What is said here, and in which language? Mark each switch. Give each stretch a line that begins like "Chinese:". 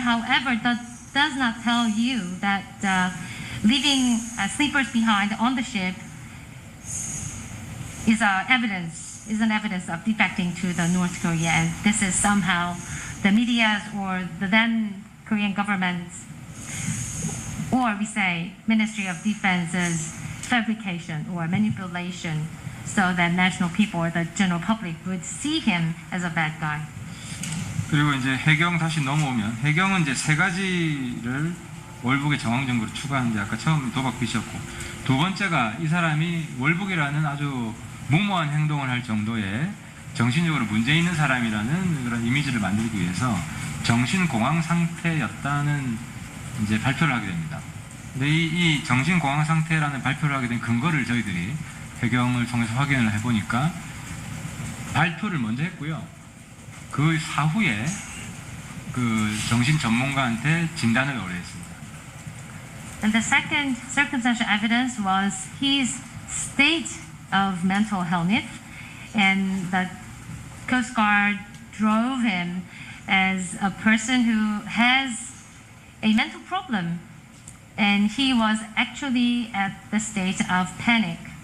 English: However, that does not tell you that leaving sleepers behind on the ship is an evidence of defecting to the North Korea, and this is somehow the media's or the then Korean government's, or we say Ministry of Defense's fabrication or manipulation, so that national people or the general public would see him as a bad guy.
Korean: 그리고 이제 해경 다시 넘어오면 해경은 이제 3가지를 월북의 정황 증거로 추가하는데 아까 처음 도박빚이었고 두 번째가 이 사람이 월북이라는 아주 무모한 행동을 할 정도의 정신적으로 문제 있는 사람이라는 그런 이미지를 만들기 위해서 정신공황 상태였다는 이제 발표를 하게 됩니다. 근데 이 정신공황 상태라는 발표를 하게 된 근거를 저희들이 해경을 통해서 확인을 해보니까 발표를 먼저 했고요. 그 사후에 그 정신 전문가한테 진단을 의뢰했습니다.
English: And the second circumstantial evidence was his state of mental illness, and the Coast Guard drove him as a person who has a mental problem, and he was actually at the stage of panic.